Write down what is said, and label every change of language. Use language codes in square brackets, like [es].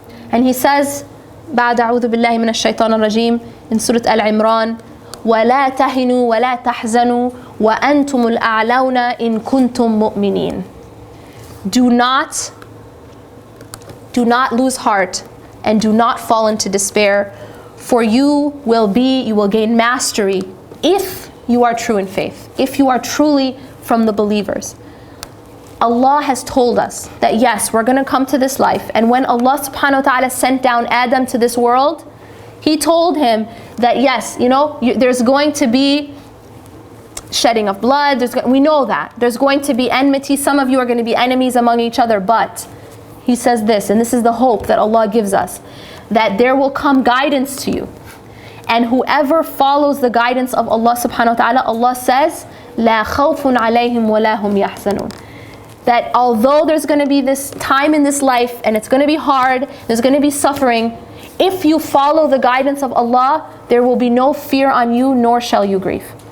[en] And He says, [ar] بعد أعوذ بالله من الشيطان الرجيم, [en] in Surah Al-Imran, [ar] وَلَا تَهِنُوا وَلَا تَحْزَنُوا وَأَنْتُمُ الْأَعْلَوْنَ إِن كُنْتُم مُؤْمِنِينَ. [en] Do not lose heart and do not fall into despair, for you will gain mastery if you are true in faith, if you are truly from the believers. Allah has told us that yes, we're going to come to this life, and when Allah subhanahu wa ta'ala sent down Adam to this world, He told him that yes, there's going to be shedding of blood, we know that. There's going to be enmity, some of you are going to be enemies among each other, but He says this, and this is the hope that Allah gives us, that there will come guidance to you. And whoever follows the guidance of Allah subhanahu wa ta'ala, Allah says [ar] لا خوف عليهم ولا هم يحزنون. [en] That although there's going to be this time in this life and it's going to be hard, there's going to be suffering, if you follow the guidance of Allah, there will be no fear on you, nor shall you grieve.